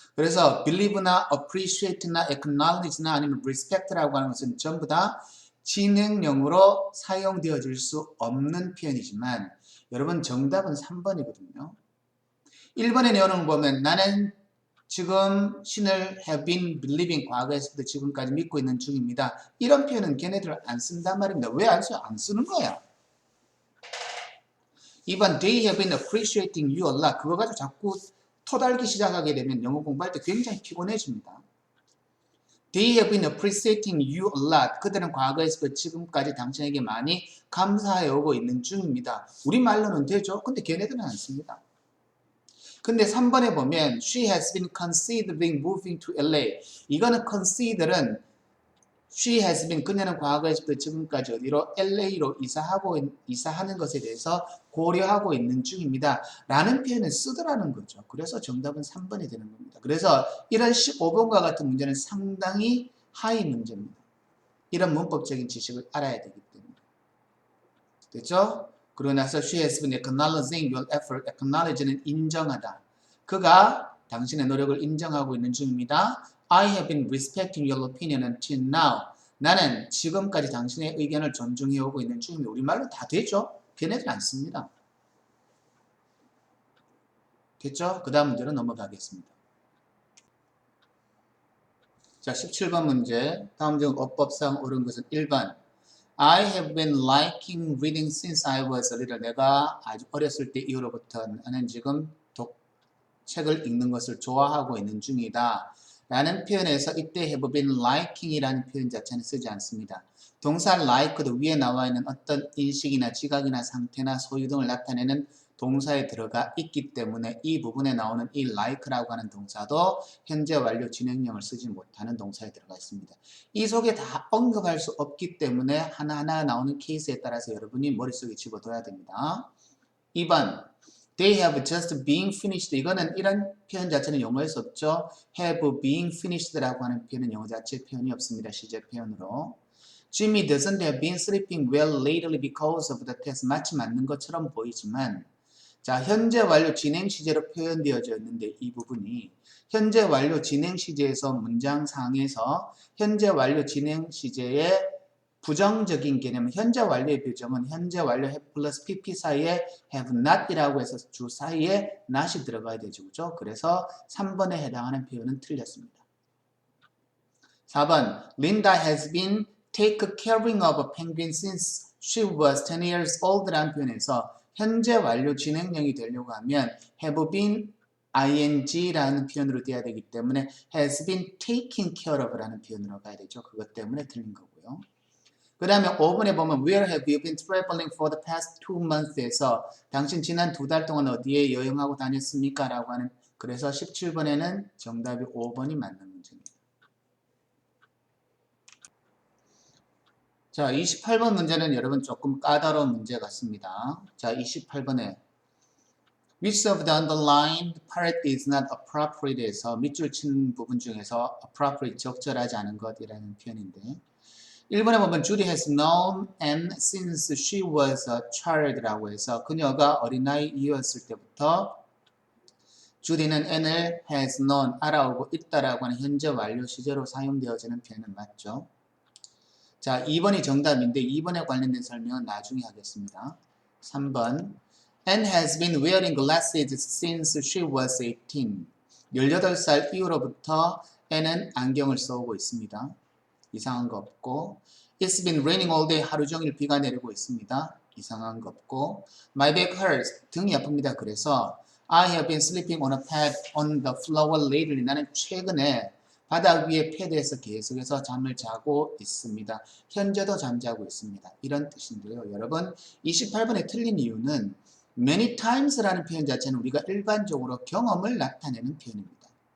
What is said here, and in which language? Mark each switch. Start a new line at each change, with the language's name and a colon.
Korean: 그래서 believe나 appreciate나 acknowledge나 아니면 respect라고 하는 것은 전부 다 진행형으로 사용되어질 수 없는 표현이지만 여러분 정답은 3번이거든요. 1번의 내용을 보면 나는 지금 신을
English: have been believing
Korean: 과거에서부터 지금까지 믿고 있는 중입니다. 이런 표현은 걔네들 안 쓴단 말입니다. 왜 안 써요? 안 쓰는 거야.
English: 2번 they have been appreciating you a lot.
Korean: 그거 가지고 자꾸 토달기 시작하게 되면 영어 공부할 때 굉장히 피곤해집니다.
English: They have been appreciating you a lot.
Korean: 그들은 과거에서부터 지금까지 당신에게 많이 감사해 오고 있는 중입니다. 우리말로는 되죠? 근데 걔네들은 안 씁니다. 근데 3번에 보면
English: She has been considering moving to LA.
Korean: 이거는 consider은
English: She has been,
Korean: 그녀는 과거에서부터 지금까지 어디로? LA로 이사하는 것에 대해서 고려하고 있는 중입니다. 라는 표현을 쓰더라는 거죠. 그래서 정답은 3번이 되는 겁니다. 그래서 이런 15번과 같은 문제는 상당히 하이 문제입니다. 이런 문법적인 지식을 알아야 되기 때문에. 됐죠? 그러고 나서
English: She has been acknowledging your effort.
Korean: acknowledge는 인정하다. 그가 당신의 노력을 인정하고 있는 중입니다.
English: I have been respecting your opinion until now.
Korean: 나는 지금까지 당신의 의견을 존중해오고 있는 중입니다. 우리말로 다 되죠? 걔네들 안 씁니다. 됐죠? 그 다음 문제로 넘어가겠습니다. 자, 17번 문제. 다음 중 어법상 옳은 것은 1번.
English: I have been liking reading since I was a little.
Korean: 내가 아주 어렸을 때 이후로부터 나는 지금 책을 읽는 것을 좋아하고 있는 중이다. 라는 표현에서 이때
English: have been liking
Korean: 이라는 표현 자체는 쓰지 않습니다. 동사 like도 위에 나와 있는 어떤 인식이나 지각이나 상태나 소유 등을 나타내는 동사에 들어가 있기 때문에 이 부분에 나오는 이 like라고 하는 동사도 현재 완료 진행형을 쓰지 못하는 동사에 들어가 있습니다. 이 속에 다 언급할 수 없기 때문에 하나하나 나오는 케이스에 따라서 여러분이 머릿속에 집어둬야 됩니다.
English: 2번 They have just been finished.
Korean: 이거는 이런 표현 자체는 영어에서 없죠.
English: have been finished
Korean: 라고 하는 표현은 영어 자체 표현이 없습니다. 시제 표현으로.
English: Jimmy doesn't have been sleeping well lately because of the test.
Korean: 마치 맞는 것처럼 보이지만 자, 현재 완료 진행 시제로 표현되어져 있는데 이 부분이 현재 완료 진행 시제에서 문장상에서 현재 완료 진행 시제의 부정적인 개념은 현재 완료의 표정은 현재 완료 have 플러스 pp 사이에 have not이라고 해서 주 사이에 not이 들어가야 되죠. 그죠? 그래서 3번에 해당하는 표현은 틀렸습니다.
English: 4번 Linda has been take caring of a penguin since she was 10 years old라는
Korean: 표현에서 현재 완료 진행형이 되려고 하면 have been ing라는 표현으로 돼야 되기 때문에 has been taking care of라는 표현으로 가야 되죠. 그것 때문에 틀린 거고요. 그 다음에 5번에 보면
English: Where have you been traveling for the past 2 months
Korean: 에서 당신 지난 2달 동안 어디에 여행하고 다녔습니까? 라고 하는 그래서 17번에는 정답이 5번이 맞는 문제입니다. 자, 28번 문제는 여러분 조금 까다로운 문제 같습니다. 자, 28번에
English: Which of the underlined part is not appropriate
Korean: 에서 밑줄 친 부분 중에서 appropriate 적절하지 않은 것이라는 표현인데 1번에 보면
English: Judy has known Anne since she was a child
Korean: 라고 해서 그녀가 어린아이이었을 때부터 주디는 Anne을 has known 알아오고 있다라고 하는 현재 완료 시제로 사용되어지는 표현은 맞죠. 자, 2번이 정답인데 2번에 관련된 설명은 나중에 하겠습니다.
English: 3번 Anne has been wearing glasses since she was 18.
Korean: 18살 이후로부터 Anne은 안경을 써오고 있습니다. 이상한 거 없고
English: It's been raining all day.
Korean: 하루 종일 비가 내리고 있습니다. 이상한 거 없고
English: My back hurts.
Korean: 등이 아픕니다. 그래서
English: I have been sleeping on a pad on the floor lately.
Korean: 나는 최근에 바닥 위에 패드에서 계속해서 잠을 자고 있습니다. 현재도 잠자고 있습니다. 이런 뜻인데요. 여러분 28번에 틀린 이유는
English: many times
Korean: 라는 표현 자체는 우리가 일반적으로 경험을 나타내는 표현입니다.